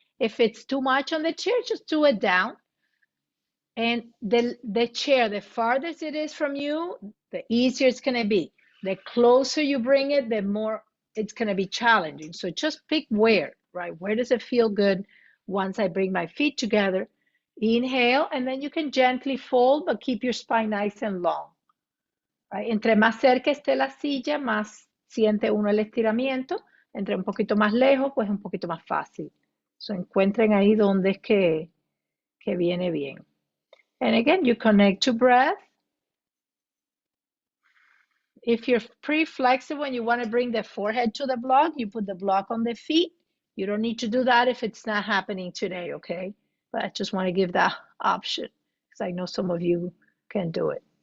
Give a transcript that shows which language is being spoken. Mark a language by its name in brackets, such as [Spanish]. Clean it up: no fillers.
[English] If it's too much on the chair, just do it down. And the chair, the farthest it is from you, the easier it's going to be. The closer you bring it, the more it's going to be challenging. So just pick where, right? Where does it feel good once I bring my feet together? Inhale, and then you can gently fold, but keep your spine nice and long. Right? [Spanish] Entre más cerca esté la silla, más siente uno el estiramiento. Entre un poquito más lejos, pues un poquito más fácil. [English] So encuentren [Spanish] ahí donde es que viene bien. [English] And again, you connect to breath. If you're pretty flexible and you want to bring the forehead to the block, you put the block on the feet. You don't need to do that if it's not happening today, okay? But I just want to give that option because I know some of you can do it.